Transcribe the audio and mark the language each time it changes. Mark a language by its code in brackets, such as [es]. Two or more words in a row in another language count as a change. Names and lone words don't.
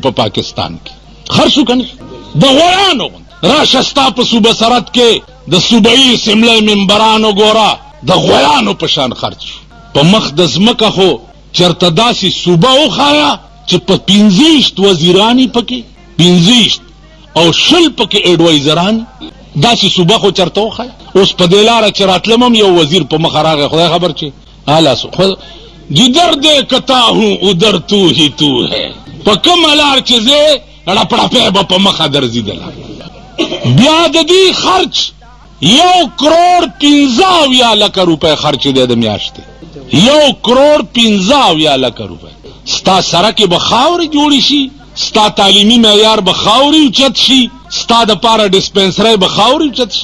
[ps] په پاکستان کې خرڅ شو که نه د غویانو غوندې راشه ستا په صوبه سرحد کې د صوبایي اسمبلۍ ممبرانو ګوره د غویانو په شان خرڅ شو. په مخ د ځمکه خو چېرته داسې صوبه وښایه چې په 25 وزیران پکې 25 او 20 پکې ایډوایزران، داسې صوبه خو چېرته وښایه. اوس په دې لاره چې راتلم هم یو وزیر په مخه راغی، خدای خبر چې [ur] جدر دے کتا ہوں ادھر تو ہی تو ہے، [ps] په کومه لار چې زه ړپړپی به په مخه درځېدله. بیا د دې خرچ 1,15,00,000 روپۍ خرچ دی د میاشتې، 1,15,00,000 روپۍ. ستا سړکې به خاورې جوړې شي، ستا تعلیمي معیار به خاورې اوچت شي، ستا د پاره ډسپنسرۍ به خاورې اوچت شي.